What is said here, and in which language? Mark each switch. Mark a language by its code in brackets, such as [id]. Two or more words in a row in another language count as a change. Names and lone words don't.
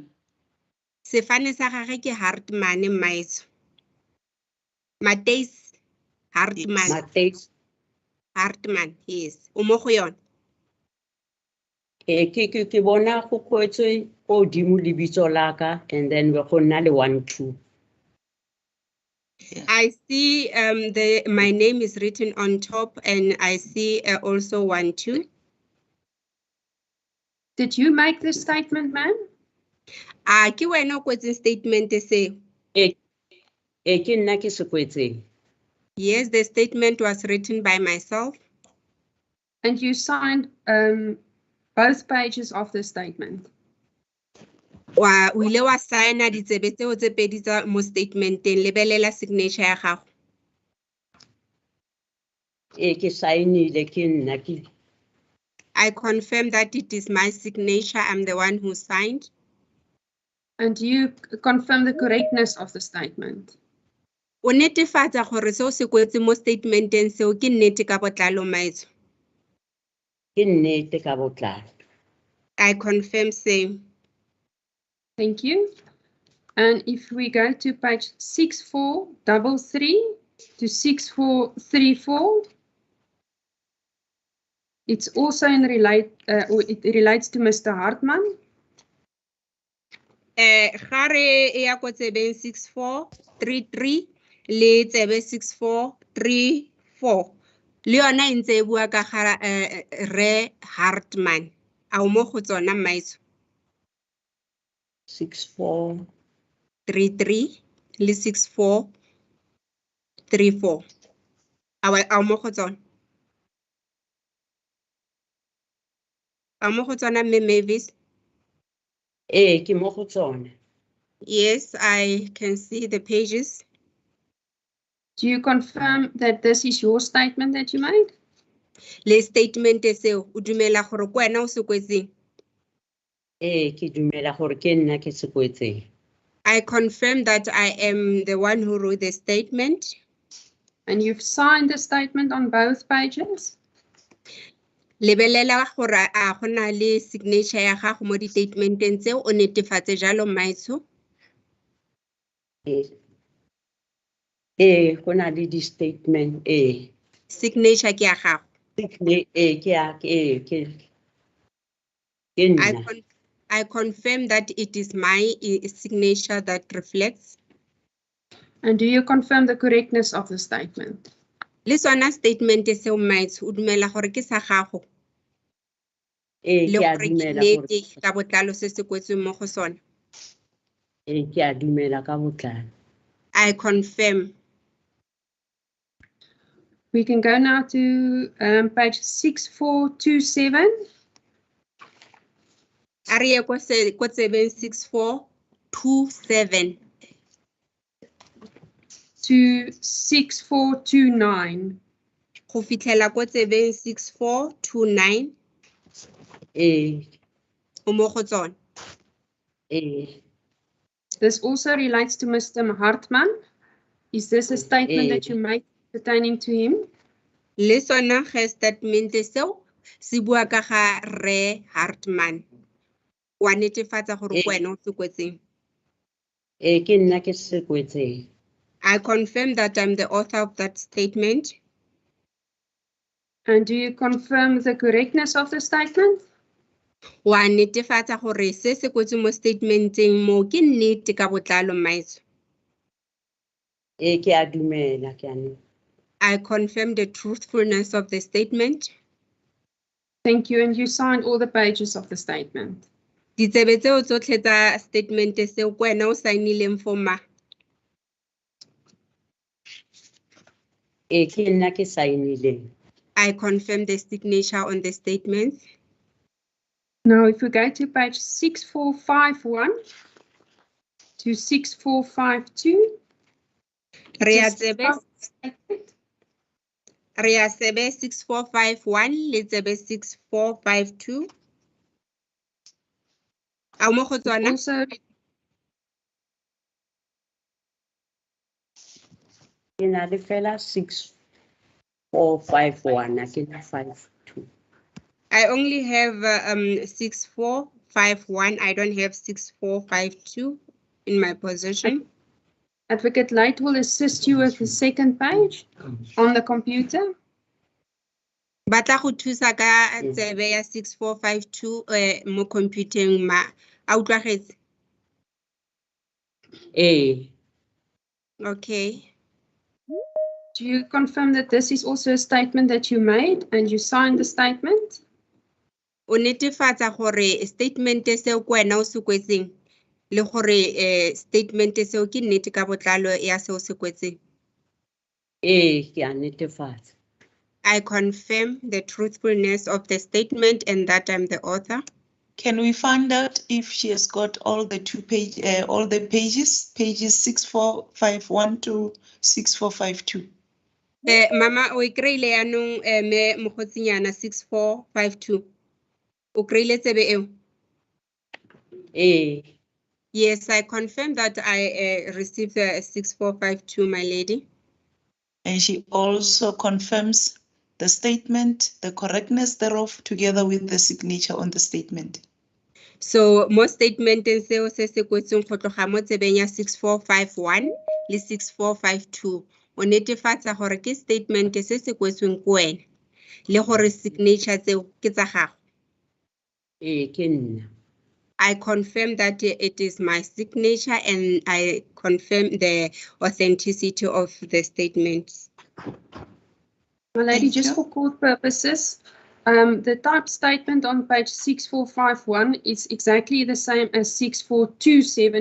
[tn] Sefane sa gagwe ke Hartman Maitso. Matthijs Hartman. Matthijs [en] Hartman, yes. [tn] O mo go yona. Ke bona go kwetswe go dimo lebitso la ka [en] and then we go [tn] nna le 1-2. [en] I see my name is written on top and I see also 1-2. Did you make this statement, ma'am? [tn] Ke wena o kwetseng statement se. Ke nna ke se kwetseng. [en] Yes, the statement was written by myself. And you signed both pages of the statement. [tn] O ile wa signa ditsebe tseo tse pedi tsa mo statementeng, lebelela signature ya gago. Ke signile ke nna ke. [en] I confirm that it is my signature. I'm the one who signed. And you confirm the correctness of the statement. [tn] O netefatsa gore seo se kwetse mo statementeng seo ke nnete ka botlalo maitso. Ke nnete ka botlalo. [en] I confirm same. Thank you. And if we go to page 6433 to 6434, it's also it relates to Mr. Hartman. [tn] Gare e ya ko tsebeng 6433 le tsebe 6434 le yona e ntse e bua ka ga Re Hartman. A o mo go tsona maitso. 6433 le 6434. A o mo go tsona. A mo go tsona mme Mavis. ke mo go tsona. [en] Yes, I can see the pages. Do you confirm that this is your statement that you made? [tn] Le statement seo o dumela gore ke wena o se kwetseng. Ke dumela gore ke nna ke se kwetseng. [en] I confirm that I am the one who wrote the statement. And you've signed the statement on both pages? [tn] Lebelela gore a gona le signature ya gago mo di statementeng tseo o netefatse jalo maitsho. Go na le di statement Signature ke ya gago. [en] I confirm that it is my signature that reflects. And do you confirm the correctness of the statement? [tn] Le sona statement seo maitsho o dumela gore ke sa gago. ke a dumela gore ka botlalo se se kwetsweng mo go sona. ke a dumela ka botlalo. [en] I confirm. We can go now to page 6427. [tn] A re ye ko tsebeng 6427. [en] To 6429. [tn] Go fitlhela ko tsebeng 6429. O mo go tsona. [en] This also relates to Mr. Hartman. Is this a statement that you make pertaining to him? [tn] Le sona ge statement seo se bua ka ga Re Hartman. Wa netefatsa gore ke wena o se kwetseng. Ke nna ke se kwetseng. [en] I confirm that I'm the author of that statement. And do you confirm the correctness of the statement? [tn] Wa netefatsa gore se se kwetsweng mo statementeng mo ke nnete ka botlalo maitso. Ke a dumela ke a. [en] I confirm the truthfulness of the statement. Thank you, and you signed all the pages of the statement. [tn] Ditsebe tseo tsotlhe tsa statement seo ke wena o signileng for ma. Ke nna ke signileng. [en] I confirm the signature on the statement. Now, if we go to page 6451 to 6452. [tn] Re a tsebe 6451 le tsebe 6452. A mo go tsona. [en] Also, [tn] Ke na le fela 6451 ke na 52. [en] I only have 6451. I don't have 6452 in my possession. Advocate Light will assist you with the second page on the computer. [tn] Batla go thusa ka tsebe ya 6452 mo computing ma a utlwagetse. [en] Okay. Do you confirm that this is also a statement that you made and you signed the statement? [tn] O netefatsa gore statement seo ko wena o se kwetseng le gore statement seo ke nnete ka botlalo ya seo se kwetseng. Ke a netefatsa. [en] I confirm the truthfulness of the statement and that I'm the author. Can we find out if she has got all the all the pages 6451 to 6452? [tn] Mama o ikreile yanong me mogotsinyana 6452. O kreile tsebe eo? [en] Yes, I confirm that I received the 6452, my lady. And she also confirms the statement, the correctness thereof, together with the signature on the statement. So, [tn] mo statement seo se se kwetseng go tloga mo tsebeng ya 6451 le 6452. O netefatsa gore ke statement se se kwetsweng ko wena le gore signature tseo ke tsa gago. Ke nna. [en] I confirm that it is my signature and I confirm the authenticity of the statements. My lady, Thank just you. for court purposes, the typed statement on page 6451 is exactly the same as 6427.